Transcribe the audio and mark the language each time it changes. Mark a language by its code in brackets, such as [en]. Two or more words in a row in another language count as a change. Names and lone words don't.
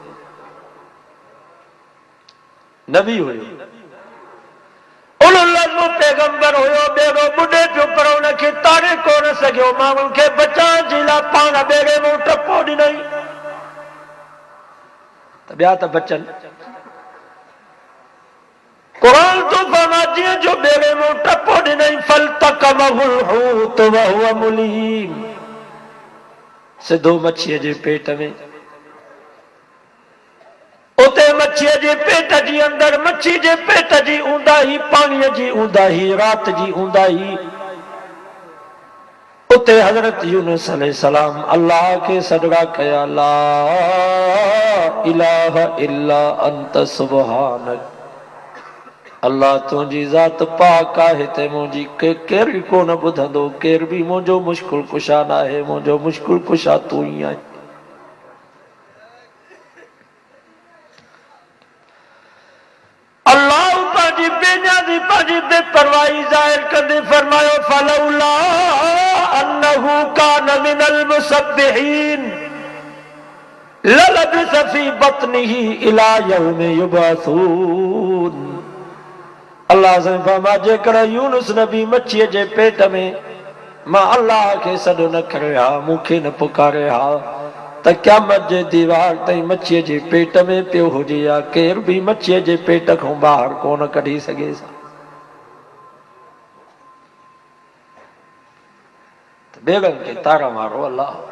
[sd] नबी हुयो, पैगंबर हुयो, ॿेड़ो ॿुॾे पियो पर हुनखे तारे कोन सघियो, माण्हुनि खे बचाइण जे लाइ पाण ॿेड़े में टपो ॾिनई त ॿिया त बचनि। क़ुरान तो फरमाए जीअं जो ॿेड़े में टपो ॾिनई [ar] فالتقمه الحوت وهو مليم, [sd] सिधो मच्छीअ जे पेट में। उते मच्छीअ जे पेट जी अंदरि मच्छी जे पेट जी ऊंदाही, पाणीअ जी ऊंदाही, रात जी ऊंदाही, उते हज़रत यूनुस अलैहिस्सलाम अल्लाह के सदका कया [ar] لا إله إلا أنت سبحانك. [sd] अल्लाह तुंहिंजी ज़ात पाक आहे ते मुंहिंजी केर बि कोन ॿुधंदो, केर बि मुंहिंजो मुश्किल कुशा न आहे, मुंहिंजो मुश्किल कुशा तूं ई आहीं। अल्लाह पंहिंजी बेनियाज़ी, पंहिंजी बेपरवाही ज़ाहिर कंदे फरमायो [ar] فلولا أنه كان من المسبحين للبث في بطنه إلى يوم يبعثون. [sd] अल्लाह से फरमा जेकर यूनुस नबी मच्छीअ जे पेट में मां अल्लाह खे सॾु न करे हा, मूंखे न पुकारे हा, त क़यामत जे दीवार ताईं मच्छीअ जे पेट में पियो हुजे या केर बि मच्छीअ जे पेट खां ॿाहिरि कोन कढी सघे सा। ॿेड़नि खे तारण वारो अल्लाह।